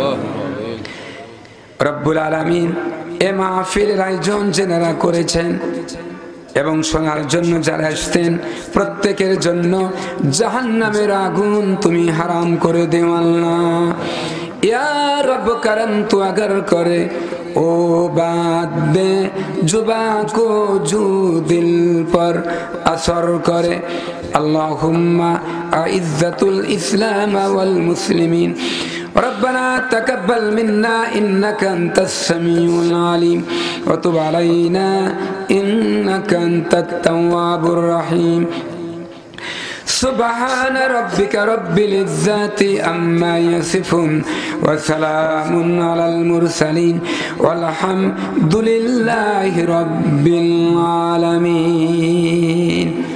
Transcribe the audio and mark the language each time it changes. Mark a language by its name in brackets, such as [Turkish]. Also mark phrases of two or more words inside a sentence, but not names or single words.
[Arabic] رب العالمين [Bangla] এ মাহফিলের আয়োজন যারা করেছেন এবং শোনার জন্য যারা আসতেন প্রত্যেকের জন্য জাহান্নামের আগুন তুমি হারাম করে দেও আল্লাহ। [Hindi] या रब करम तू अगर करे ओ बात दे जुबा को जो दिल पर असर करे। [Arabic] اللهم أعز الإسلام والمسلمين ربنا تقبل منا إنك أنت السميع العليم وتب علينا إنك أنت التواب الرحيم. سبحان ربك رب العزة عما يصفون وسلام على المرسلين والحمد لله رب العالمين.